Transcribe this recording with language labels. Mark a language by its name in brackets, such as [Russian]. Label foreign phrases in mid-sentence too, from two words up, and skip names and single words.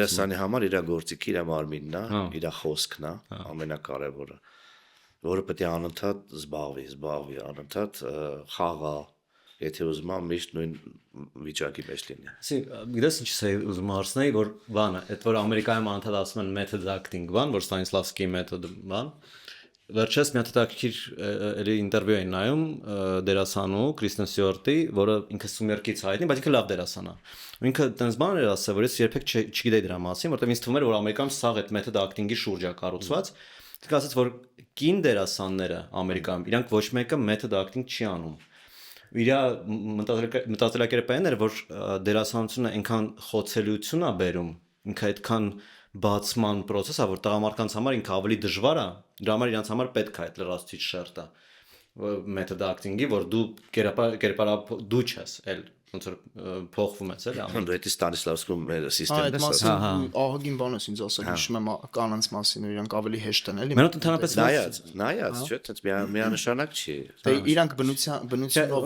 [Armenian] Դերասանի համար իր գործիքը, իր մարմինն է, իր խոսքն է, ամենակարևորը, որը պետք է անընդհատ զբաղվի, անընդհատ խաղա, եթե ուզում եմ միշտ նույն վիճակի մեջ լինի։ Գիտես ինչ է ուզում հարցնել, որ բանը, այդ որ Ամերիկայում անընդհատ ասում են [English] method acting [Armenian] բան, որ Stanislavski method բան։ Վերջերս մի հատ հետաքրքիր էլի ինտերվյու էին նայում դերասանու Քրիստեն Ստյուարտի, որը ինքը Սումերկից հայտնի, բայց ինքը լավ դերասան է։ Ինքը տենց բան էր ասել, որ ես երբեք չգիտեի դրա մասին, որտեղ ինձ թվում էր, որ Ամերիկայում սաղ այդ [English] method acting- [Armenian] ի շուրջ է կառուցված։ Դուք ասաց, որ կին դերասանները Ամերիկայում իրանք ոչ մեկը [English] method acting [Armenian] չի անում։ Իր մտածելակերպը այն էր, որ դերասանությունը այնքան խոցելիություն է բերում, ինքը այդքան բացման process-ը, որ տղամարդկանց համար ինքը ավելի դժվար է, դրա համար իրանց համար պետք է այդ լրացուցիչ շերտը [English] method acting- [Armenian] ի, որ դու կերպարապ դու չես, էլ ոնց որ փոխվում ես, էլի Դու դա Ստանիսլավսկու մեր սիստեմն ես։ ահագին բան ես ինձ ասել, հիշում եմ կանանց մասին, որ իրանք ավելի հեշտ են, էլի։ Մենոտ ընդհանրապես նայած, չէ՞, այդպես միանշանակ չի։ Դե իրանք բնությունով